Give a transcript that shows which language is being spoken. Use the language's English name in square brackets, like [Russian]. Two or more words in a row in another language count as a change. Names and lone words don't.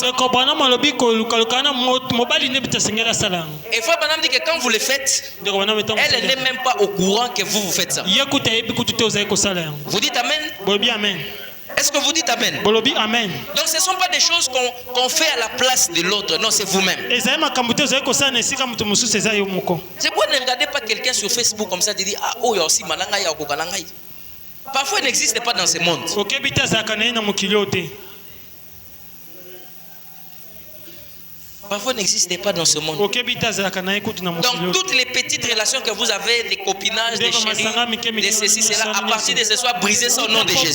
[French] Et Frère Banam dit que quand vous le faites, elle n'est même pas au courant que vous faites ça. Vous dites amen? Est-ce que vous dites amen? Amen. Donc ce ne sont pas des choses qu'on fait à la place de l'autre. Non, c'est vous-même. C'est pourquoi ne regardez pas quelqu'un sur Facebook comme ça et dit ah oh il y a aussi [Lingala] malanga ya kokalangai. [French] Parfois il n'existe pas dans ce monde. Parfois n'existe pas dans ce monde. Donc toutes les petites relations que vous avez, des copinages, des chéris, de ceci, cela, à partir de ce soir, brisez ça au nom de Jésus.